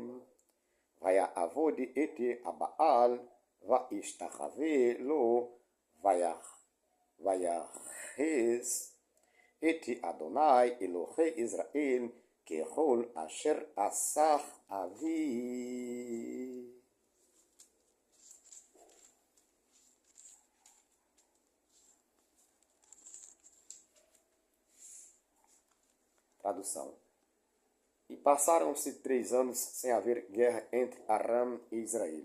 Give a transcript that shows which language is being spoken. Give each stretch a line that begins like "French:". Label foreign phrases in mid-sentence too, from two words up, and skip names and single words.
Hebrew: ויעבוד את הבעל וישתחווה לו, ויכעס את ה' אלהי ישראל ככל אשר עשה אביו.
Portuguese: Tradução. E passaram-se 3 anos sem haver guerra entre Aram e Israel.